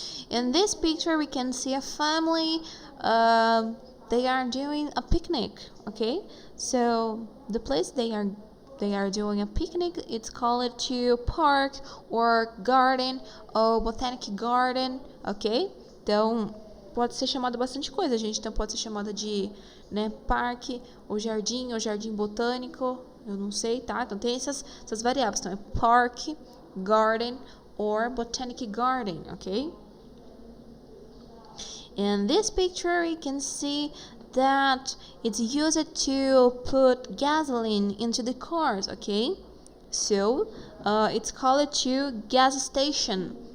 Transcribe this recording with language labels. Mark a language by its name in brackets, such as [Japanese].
[English] In this picture, we can see a family, they are doing a picnic, okay? So, the place they are doing a picnic, it's called to park or garden or botanic garden, ok? Então, [Portuguese] pode ser chamada bastante coisa, gente. Então, pode ser chamada de, né, parque, ou jardim botânico, eu não sei, tá? Então, tem essas variáveis. Então, é [English] park, garden, or botanic garden, [Portuguese] ok? [English] In this picture, you can see that it's used to put gasoline into the cars, okay? So, it's called to gas station.